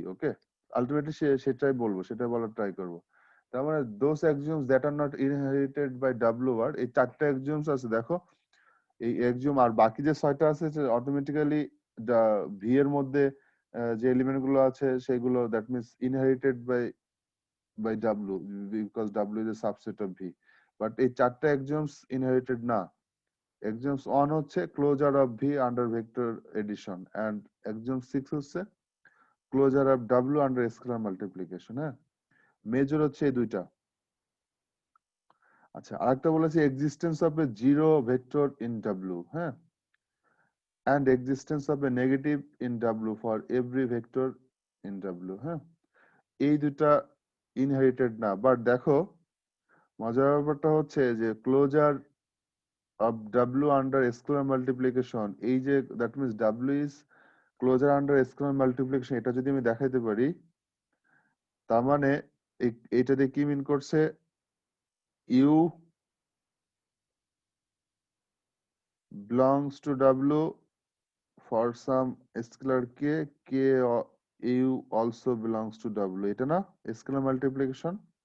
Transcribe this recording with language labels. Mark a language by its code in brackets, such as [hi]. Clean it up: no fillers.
[bn] Okay, ultimately সেটাই বলবো, সেটাই বলার ট্রাই করবো। তার মানে [en] those axioms that are not inherited by W [bn] আর এই চারটা axioms আছে দেখো, এই axiom আর বাকি যে ছয়টা আছে অটোমেটিক্যালি ভি এর মধ্যে যে এলিমেন্ট গুলো আছে সেগুলো that means inherited by W [en] because W is a subset of V। [bn] But এই চারটা axioms inherited না। [en] Axiom 1 হচ্ছে closure of V under vector addition and axiom 6 হচ্ছে closure of W under scalar multiplication। [bn] হ্যাঁ, major হচ্ছে এই দুইটা। আচ্ছা, আরেকটা বলেছে [en] existence of a zero vector in W। হ্যাঁ, and existence of a negative in W for every vector in W। [bn] হ্যাঁ, এই দুইটা ইনহেরিটেড না। বাট দেখো মজার ব্যাপারটা হচ্ছে যে closure of W under scalar multiplication, এই যে [en] that means W is [bn] closure under scalar multiplication এটা যদি আমি দেখাইতে পারি, তার মানে এইটা দিয়ে কি মিন করছে, you belongs to W [en] for some scalar k u also belongs to W, [bn] এটা না স্কেলার মাল্টিপ্লিকেশন?